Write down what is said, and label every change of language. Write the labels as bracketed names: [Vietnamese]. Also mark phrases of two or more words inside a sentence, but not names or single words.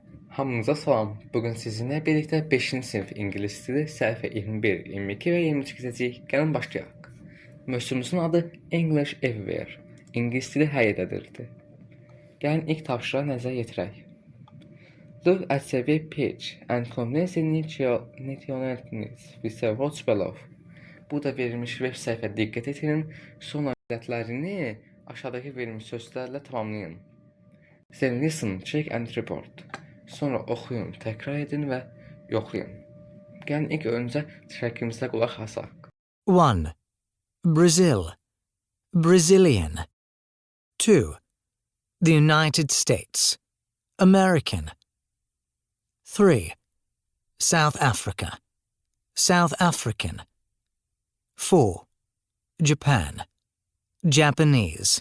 [Azerbaijani] Hamınıza salam. [Turkish] Bugün sizinle birlikte 5. sınıf [Azerbaijani] İngiliz dili səhifə 21, 22 və 23 keçəcəyik. Gəlin başlayaq. Mövzumuzun adı English Everywhere. İngilis dili hər yerdədirdi. Gəlin ilk tapşırığa nəzər yetirək. [English] Look at the web page and connect the nationalities with the words below. [Azerbaijani] Burada verilmiş web səhifə diqqət etirin, sonra ədədlərini aşağıdakı verilmiş sözlərlə tamamlayın. [English] Then listen, check and report. [Azerbaijani] Sonra oxuyun, təkrar edin və yoxlayın. Gəlin ilk öncə şərkimizə qulaq asaq. [English] 1. Brazil, Brazilian. 2. The United States, American. 3. South Africa, South African. 4. Japan, Japanese.